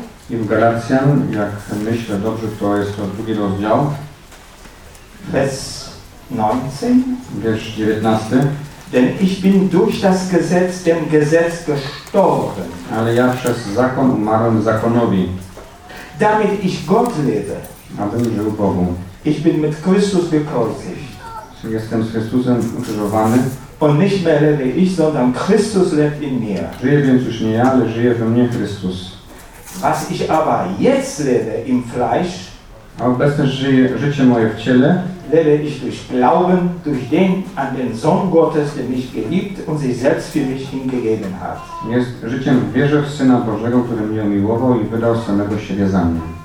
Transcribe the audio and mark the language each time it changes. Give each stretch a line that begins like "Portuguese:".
Polish: I w Galacjan, jak myślę dobrze, to jest to 2 rozdział. Bez 19. Wiersz 19.
German: Denn ich bin durch das Gesetz dem Gesetz gestorben.
Polish: Ale ja przez zakon umarłem zakonowi.
German: Damit ich Gott lebe.
Polish: Abym żył Bogu.
German: Ich bin mit Christus gekreuzigt.
Polish: Jestem z Chrystusem ukrzyżowany.
German: Und nicht mehr lebe ich, sondern Christus lebt in mir.
Polish: Żyję więc już nie ja, ale żyje we mnie Chrystus.
German: Was ich aber jetzt lebe im Fleisch.
Polish: A obecnie żyje życie moje w ciele.
German: Lebe ich durch Glauben, durch den an den Sohn Gottes, der mich geliebt und sich selbst für mich hingegeben hat.
Polish: Jest życiem w wierze w Syna Bożego, który mnie umiłował i wydał samego siebie za mnie.